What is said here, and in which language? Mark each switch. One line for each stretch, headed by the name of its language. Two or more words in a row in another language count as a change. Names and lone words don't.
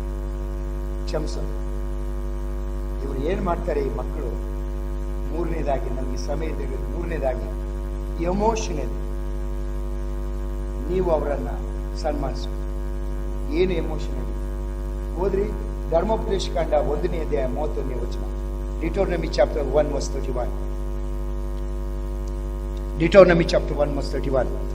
Kannada: ಇವರು ಏನ್ ಮಾಡ್ತಾರೆ ಈ ಮಕ್ಕಳು? ಮೂರನೇದಾಗಿ, ನಮಗೆ ಸಮಯದಲ್ಲಿ ಮೂರನೇದಾಗಿ ಎಮೋಷನಲ್. ನೀವು ಅವರನ್ನ ಸನ್ಮಾನಿಸ. ಏನು ಎಮೋಷನಲ್? ಹೋದ್ರಿ ಧರ್ಮೋಪದೇಶ ಕಾಂಡ 1ನೇ ಅಧ್ಯಾಯ 31ನೇ ವಚನ.
English: Deuteronomy chapter 1 verse 31. Deuteronomy chapter 1 verse 31.